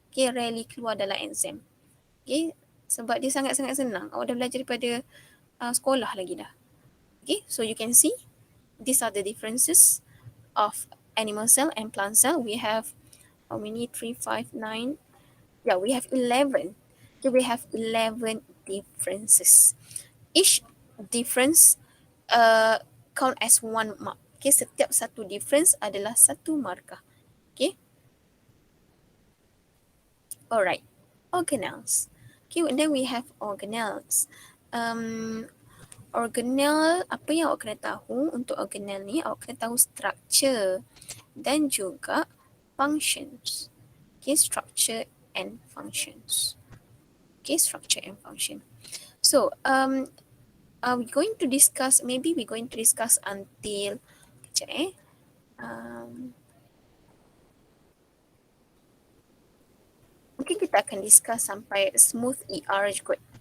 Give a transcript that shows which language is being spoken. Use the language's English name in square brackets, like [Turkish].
[Malay] Okay, rarely keluar dalam exam. Okay, sebab dia sangat-sangat senang. Awak dah belajar daripada sekolah lagi dah. [English] Okay, so you can see these are the differences of animal cell and plant cell. We have how many? 3, 5, 9. Yeah, we have 11. Okay, we have 11 differences. Each difference count as 1 mark. [Malay] Okay, setiap satu difference adalah satu markah. [English] Okay. Alright. Organelles. Okay, and then we have organelles. [Malay] Organelle, apa yang awak kena tahu untuk organelle ni? Awak kena tahu structure dan juga functions. [English] Okay, structure and functions. Okay, structure and function. So, are we going to discuss, maybe we're going to discuss until, [Malay] kejap mungkin kita akan discuss sampai smooth ER je kot.